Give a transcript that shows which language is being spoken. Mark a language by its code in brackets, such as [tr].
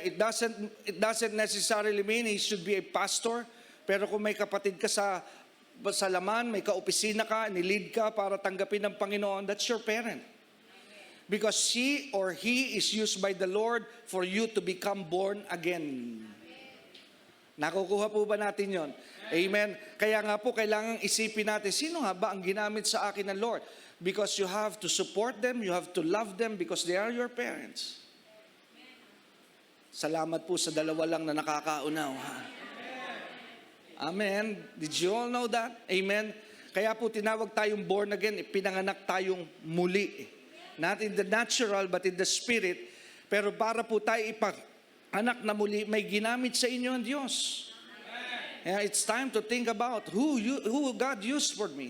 [en] It doesn't necessarily mean he should be a pastor. [tl] Pero kung may kapatid ka sa laman, may kaopisina ka, nilid ka para tanggapin ng Panginoon, [en] that's your parent. Because she or he is used by the Lord for you to become born again. [tl] Nakukuha po ba natin yon? Amen. Kaya nga po kailangang isipin natin, sino nga ba ang ginamit sa akin ng Lord? [en] Because you have to support them, you have to love them because they are your parents. [tl] Salamat po sa dalawa lang na nakakaunaw. Amen. [en] Did you all know that? [tl] Amen. Kaya po tinawag tayong born again, pinanganak tayong muli. [en] Not in the natural, but in the spirit. [tl] Pero para po tayo anak na muli, may ginamit sa inyo ang Diyos. [en] Yeah, it's time to think about who God used for me.